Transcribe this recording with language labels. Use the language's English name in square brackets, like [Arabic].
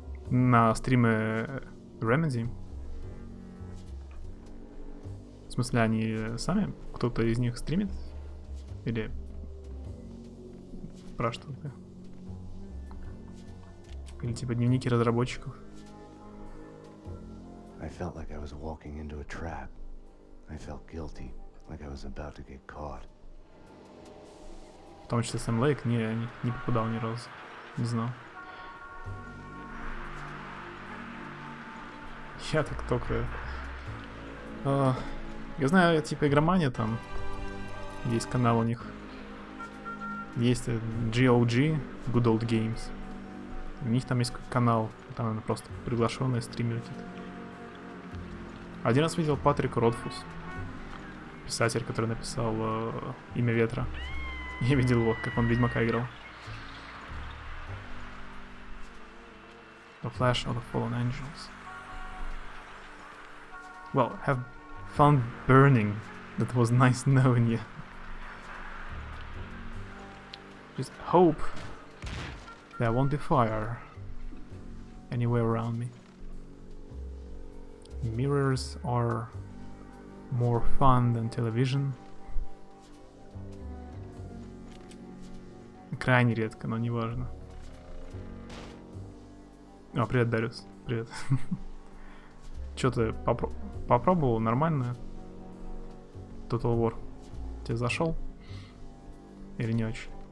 [Russian] На стриме Remedy. В смысле, они сами? Кто-то из них стримит? Или про что-то? Или типа дневники разработчиков? [English] I felt like I was walking into a trap. I felt guilty, like I was about to get caught. [Russian] В том числе Сэм Лейк? Не попадал ни разу. Не знал. Я так только... я знаю, типа игромания там. Есть канал у них. Есть GOG, Good Old Games. У них там есть канал. Там, наверное, просто приглашенные стримеры какие-то. Один раз видел Патрика Ротфус. Писатель, который написал «Имя ветра». Я видел его, как он Ведьмака играл. [English] The Flash of the Fallen Angels. Well, have fun burning. That was nice knowing you. Just hope there won't be fire anywhere around me. Mirrors are more fun than television. [Russian] Крайне редко, но не важно. О, привет, Дариус. Привет. Чё ты попробовал? Нормально? Total War. Тебе зашел? Или не очень?